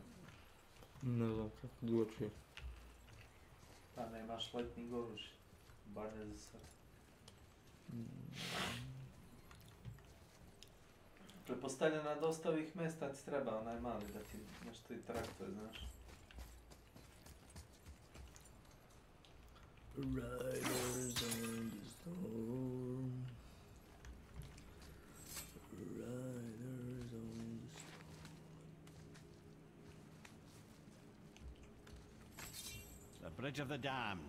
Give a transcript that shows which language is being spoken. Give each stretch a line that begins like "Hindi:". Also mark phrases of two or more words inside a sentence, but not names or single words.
Serbian: Ne znam kako drugačije. Pa nemaš letnih oružja. Bar ne za sad. Pretpostavljam na dosta ovih mesta ti treba onaj mali da ti nešto i traktuje, znaš.
English: Riders on the storm. Riders on the storm. The Bridge of the Damned.